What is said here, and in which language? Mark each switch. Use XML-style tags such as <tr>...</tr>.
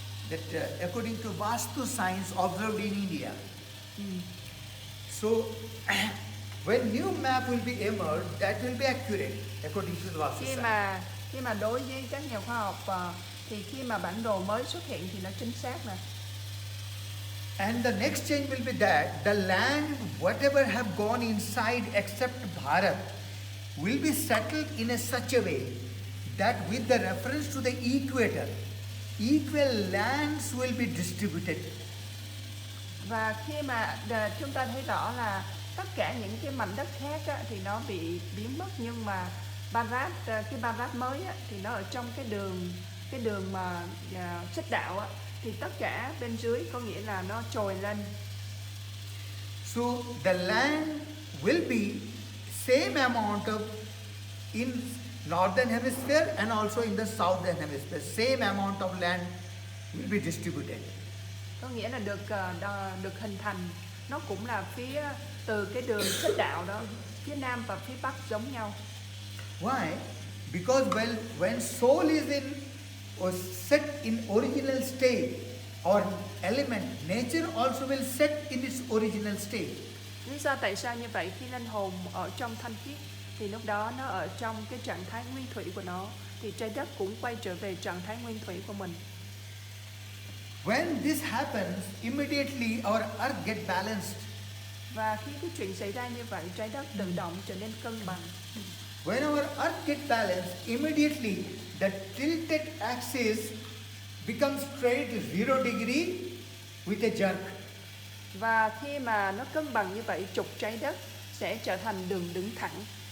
<en>That according to Vastu science observed in India. So when new map will be emerged, that will be accurate according to the Vastu science.</en> <vi>Khi mà đối với các nhà khoa học thì khi mà bản đồ mới xuất hiện thì nó chính xác nè.</vi> <en>And the next change will be that the land, whatever have gone inside except Bharat, will be settled in a such a way that with the reference to the equator, equal lands will be distributed.</en> <vi>Và khi mà chúng ta thấy rõ là tất cả những cái mảnh đất khác á, thì nó bị biến mất, nhưng mà Bharat, cái Bharat mới á, thì nó ở trong cái đường mà xích đạo á, thì tất cả bên dưới có nghĩa là nó trồi lên.</vi> <en>So the land will be same amount of in northern hemisphere and also in the southern hemisphere. Same amount of land will be distributed.</en> <vi>Có nghĩa là được hình thành, nó cũng là phía từ cái đường xích đạo đó, phía nam và phía bắc giống nhau.</vi> <en>Why? Because when soul is in or set in original state or element, nature also will set in its original state.</en> <vi>Lý do tại sao như vậy? Khi linh hồn ở trong thanh khiết thì lúc đó nó ở trong cái trạng thái nguyên thủy của nó, thì trái đất cũng quay trở về trạng thái nguyên thủy của mình.</vi> <en>When this happens, immediately our earth get balanced.</en> <vi>Và khi cái chuyện xảy ra như vậy, trái đất tự động trở nên cân bằng.</vi> <en>When our earth get balanced, immediately the tilted axis becomes straight 0 degree with a jerk.</en> <vi>Và khi mà nó cân bằng như vậy, trục trái đất sẽ trở thành đường đứng thẳng.</vi>